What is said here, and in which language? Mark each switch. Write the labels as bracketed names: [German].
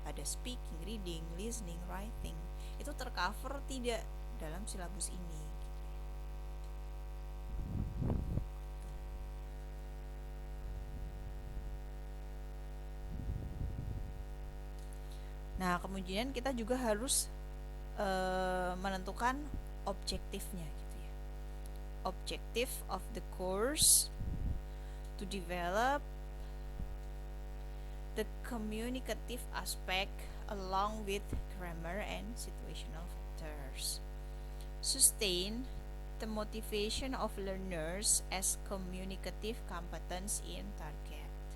[Indonesian] Ada speaking, reading, listening, writing. Itu tercover tidak dalam silabus ini gitu ya. Nah, kemudian kita juga harus menentukan objektifnya gitu ya. [English] Objective of the course to develop the communicative aspect along with grammar and situational factors. Sustain the motivation of learners as communicative competence in target.